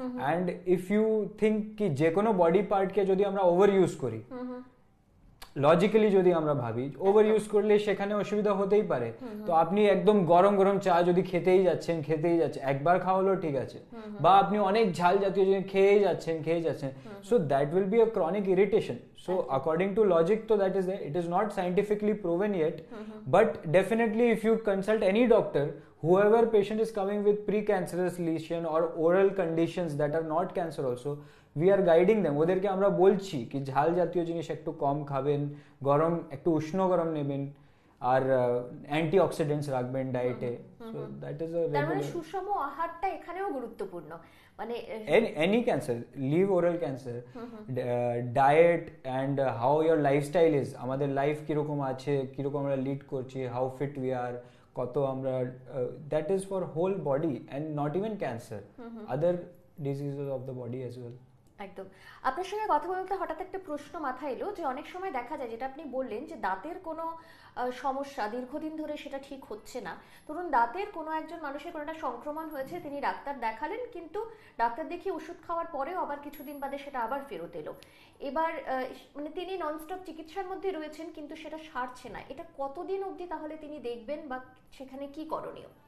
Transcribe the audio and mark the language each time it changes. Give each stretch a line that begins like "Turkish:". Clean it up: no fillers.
English: and if you think
Bangla: কি যে কোনো বডি পার্টকে যদি আমরা ওভার ইউজ করি, লজিক্যালি যদি আমরা ভাবি, ওভার ইউজ করলে সেখানে অসুবিধা হতেই পারে। তো আপনি একদম গরম গরম চা যদি খেতেই যাচ্ছেন, একবার খাওয়ালো ঠিক আছে, বা আপনি অনেক ঝাল জাতীয় জিনিস খেয়েই যাচ্ছেন,
English: So that will be a chronic irritation. So according to logic, so that is it is not scientifically proven yet, but definitely if you consult any doctor, whoever patient is coming with precancerous lesion or oral conditions that are not cancer also, we are guiding them.
Bangla: ওদেরকে আমরা বলছি কি ঝাল জাতীয় জিনিস একটু কম খাবেন, গরম একটু উষ্ণ গরম নেবেন, আর অ্যান্টিঅক্সিডেন্টস রাখবেন ডায়েটে।
English: so that is a
Bangla: তার মানে সুষম আহারটা এখানেও গুরুত্বপূর্ণ। মানে
English: any cancer, leave oral cancer, diet and how your lifestyle is,
Bangla: আমাদের লাইফ কিরকম আছে, কিরকম আমরা লিড করছি,
English: how fit we are,
Bangla: কত আমরা,
English: that is for whole body and not even cancer, other diseases of the body as well.
Bangla: একদম, আপনার সঙ্গে কথা বলতে হঠাৎ একটা প্রশ্ন মাথায় এলো, যে অনেক সময় দেখা যায় যেটা আপনি বললেন যে দাঁতের কোনো সমস্যা দীর্ঘদিন ধরে সেটা ঠিক হচ্ছে না, ধরুন দাঁতের কোনো একজন মানুষের কোনো একটা সংক্রমণ হয়েছে, তিনি ডাক্তার দেখালেন, কিন্তু ডাক্তার দেখিয়ে ওষুধ খাওয়ার পরেও আবার কিছুদিন বাদে সেটা আবার ফেরত এলো, এবার মানে তিনি ননস্টপ চিকিৎসার মধ্যে রয়েছেন কিন্তু সেটা সারছে না, এটা কতদিন অবধি তাহলে তিনি দেখবেন বা সেখানে কি করণীয়?